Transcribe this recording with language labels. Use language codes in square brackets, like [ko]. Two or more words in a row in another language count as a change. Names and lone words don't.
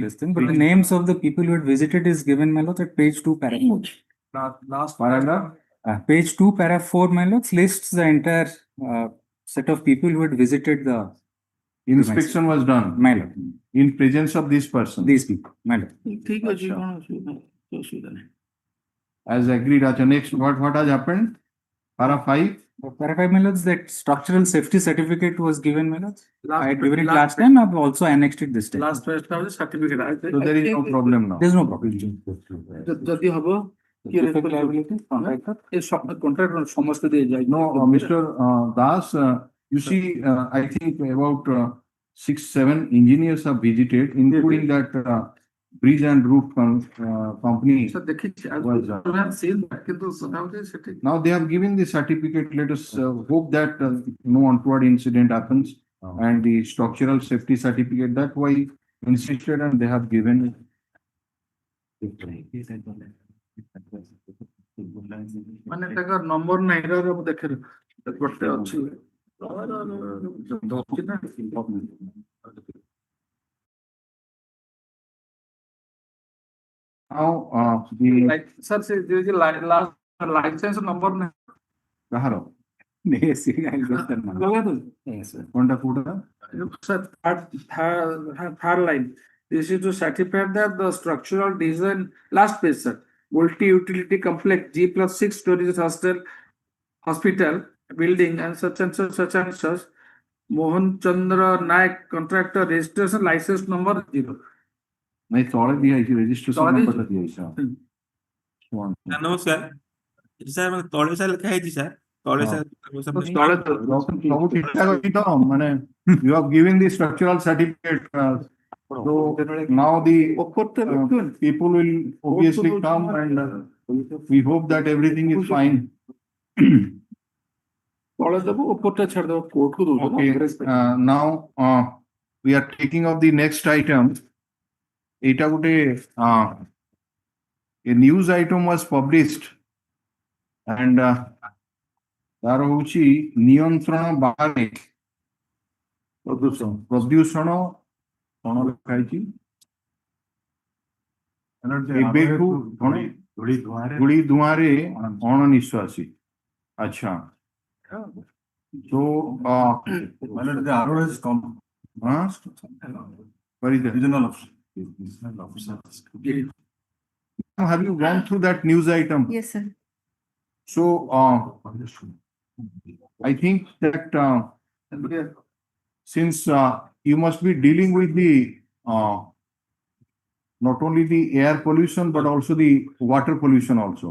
[en] this thing, but the names of the people who had visited is given, my lord, at page 2, paragraph 4. Last Paragraph? Page 2, paragraph 4, my lord, lists the entire set of people who had visited the Inspection was done my lord. in presence of this person. These people, my lord. [or] ठीक ଅଛି କଣ ଅସୁବିଧା ନାହିଁ, କିଛି ଅସୁବିଧା ନାହିଁ। [en] As agreed, Acha. Next, what has happened? Para 5. Paragraph, my lords, that structural safety certificate was given, my lords. Last- I had given it last- last time, I've also annexed it this time. Last page [or] ଟା ହଉଛି certificate. [en] So there is no problem now. There's no problem. [or] ଯଦି ହବ କିଏ [en] Defect liability, contractor. [or] ଏ କଣ୍ଟ୍ରାକ୍ଟର ସମସ୍ତେ ଦିଆଯାଏ। [en] No, Mr. Das, you see, I think about 6, 7 engineers have visited, including that bridge and roof company. [or] ସାର୍ ଦେଖିଛି [en] Was, [or] କିନ୍ତୁ ସଦାବେଳେ ସେଠି [en] Now they have given the certificate. Let us hope that no untoward incident happens. And the structural safety certificate, that why insisted and they have given it. [or] ମାନେ ତାଙ୍କର ନମ୍ବର ନାହିଁ ର ମୁଁ ଦେଖେ ଗୋଟେ ଅଛି ଅଛି ନା [en] Now, the [or] ସାର୍ ସେ ଲାଇସେନ୍ସ ନମ୍ବର ନାହିଁ କାହାର [en] Yes, I'll get that one. [or] ଲଗାନ୍ତୁ [en] Yes, sir. [or] କୋଉଟା କୋଉଟା? [en] Sir, third line. This is to certify that the structural design, last page, sir. Multi-utility complex G+6 stories hospital building and such and such. Mohan Chandra Naik contractor registration license number 0. [or] ନାଇଁ ତଳେ ଦିଆହେଇଛି ରେଜିଷ୍ଟ୍ରେସନ ତଳେ ନମ୍ବରଟା ଦିଆହେଇଛି ହଁ। ଶୁଣ। ସାର୍ ନମସ୍କାର ସାର୍ ମାନେ ତଳେ ସାର୍ ଲେଖା ହେଇଛି ସାର୍ ତଳେ ହଁ। ସାର୍ ତଳେ ସବୁ ଠିକ ଠାକ ଅଛି ତ ମାନେ [en] you have given the structural certificate, so now the people will obviously come and we hope that everything is fine. [or] ତଳେ ଦେବୁ ଉପରଟା ଛାଡିଦେବୁ କୋର୍ଟକୁ ଦଉଛୁ [en] Okay, now we are taking up the next item. [or] Eta ଗୋଟେ [en] a news item was published and [or] ତାର ହଉଛି ନିୟନ୍ତ୍ରଣ ବାହାରେ ପ୍ରଦୂଷଣ କଣ ଲେଖା ହେଇଛି ଏବେଠୁ କଣ ଧୂଳି ଧୂଆଁରେ ଅଣନିଶ୍ୱାସୀ ଆଚ୍ଛା so [en] The arrow has come. what is that? Regional officer. Have you gone through that news item? Yes, sir. So I think that since you must be dealing with the not only the air pollution but also the water pollution also.